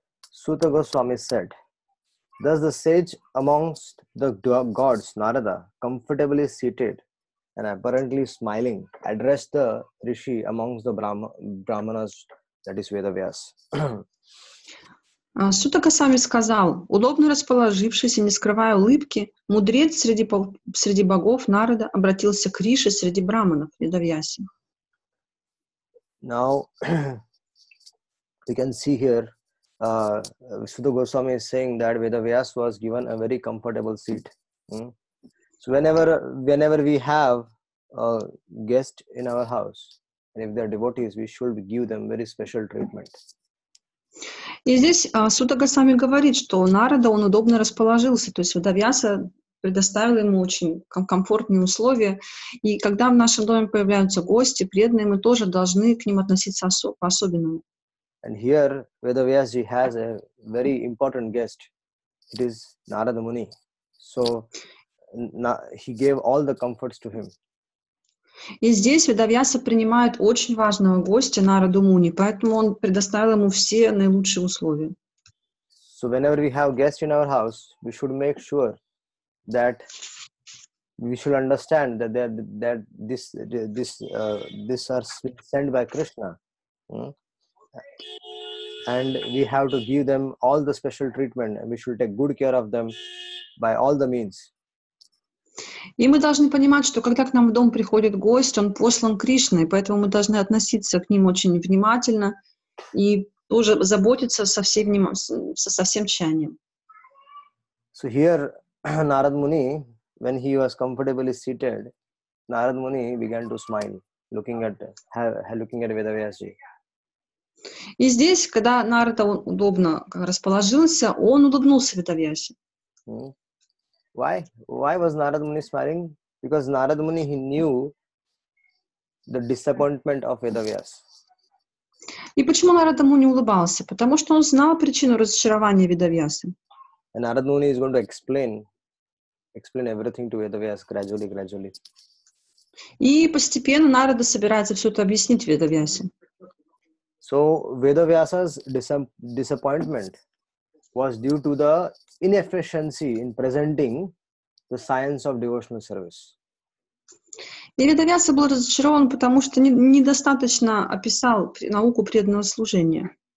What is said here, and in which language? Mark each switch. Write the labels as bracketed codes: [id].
[en] Suta Goswami said, "Thus the sage amongst the gods, Narada, comfortably seated and apparently smiling, addressed the rishi amongst the brahmanas, that is Vedavyas." [ru] Сута Госвами сказал: удобно расположившись и не скрывая улыбки, мудрец среди богов Нарада обратился к Риши среди браманов, Ведавьяси. [en] Now, we can see here, Suta Goswami is saying that Vedavyas was given a very comfortable seat. So whenever we have a guest in our house, and if they are devotees, we should give them very special treatment. [ru] И здесь Сута Госвами говорит, что Нарада, он удобно расположился, то есть Ведавьяса предоставил ему очень комфортные условия. И когда в нашем доме появляются гости, преданные, мы тоже должны к ним относиться по-особенному. [en] And here, Vedavyasji has a very important guest. It is Narada Muni. So, he gave all the comforts to him. [ru] И здесь Ведавьяса принимает очень важного гостя Нараду Муни, поэтому он предоставил ему все наилучшие условия. [en] So, whenever we have guests in our house, we should make sure that we should understand that this are sent by Krishna. And we have to give them all the special treatment, and we should take good care of them by all the means. [ru] И мы должны понимать, что когда к нам в дом приходит гость, он послан Кришной, поэтому мы должны относиться к ним очень внимательно и тоже заботиться со всем тщанием. [en] So here, Narad Muni, when he was comfortably seated, Narad Muni began to smile, looking at Vedavyasji. [ru] И здесь, когда Нарада удобно расположился, он улыбнулся Ведавьясе. [en] Why was Narad Muni smiling? Because Narad Muni, he knew the disappointment of Vedavyas. [ru] И почему Нарада Муни улыбался? Потому что он знал причину разочарования Ведавьясы. [en] And Narad Muni is going to explain everything to Vedavyas gradually. [ru] И постепенно Нарада собирается все это объяснить Ведавьясе. [en] So Vedavyasa's disappointment was due to the inefficiency in presenting the science of devotional service. [ru] И Ведавьяса был разочарован, потому что недостаточно описал науку преданного служения.